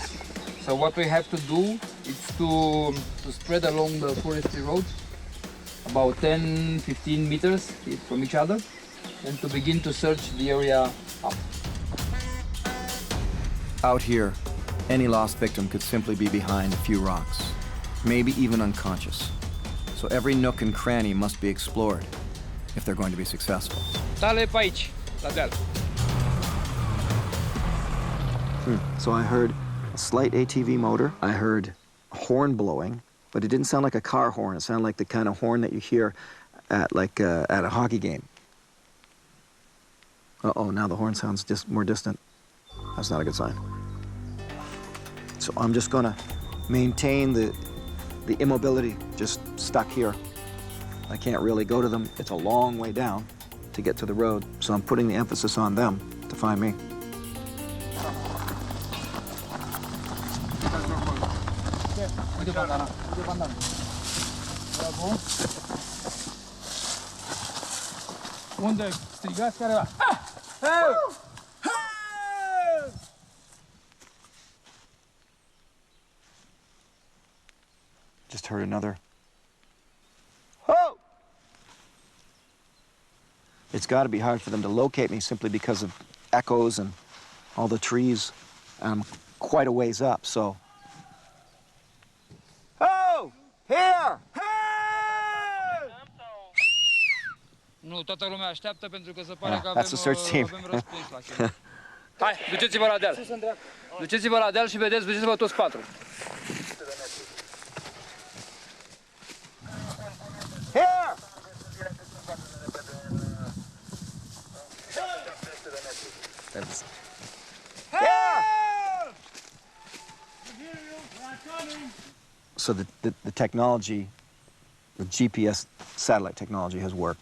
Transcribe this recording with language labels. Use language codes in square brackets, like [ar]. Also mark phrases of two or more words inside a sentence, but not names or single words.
[en] So what we have to do is to spread along the forestry road, about 10, 15 meters from each other, and to begin to search the area up. Out here, any lost victim could simply be behind a few rocks, maybe even unconscious. So every nook and cranny must be explored if they're going to be successful. [ro] Tale pe aici, la deal. [en] So I heard a slight ATV motor. I heard a horn blowing, but it didn't sound like a car horn. It sounded like the kind of horn that you hear at at a hockey game. Uh-oh, now the horn sounds more distant. That's not a good sign. So I'm just gonna maintain the immobility, just stuck here. I can't really go to them. It's a long way down to get to the road, so I'm putting the emphasis on them to find me. [ro] Unde strigați care va? [en] Just heard another. Oh! It's got to be hard for them to locate me simply because of echoes and all the trees. I'm quite a ways up, so. Oh! Here! [ro] Nu, toată lumea așteaptă pentru că se pare că [en] That's the search team. [ro] avem răspuns la chestia. Hai, duceți-vă la deal. Duceți-vă la deal și vedeți, duceți-vă toți patru. [en] Here! So the technology, the GPS satellite technology has worked.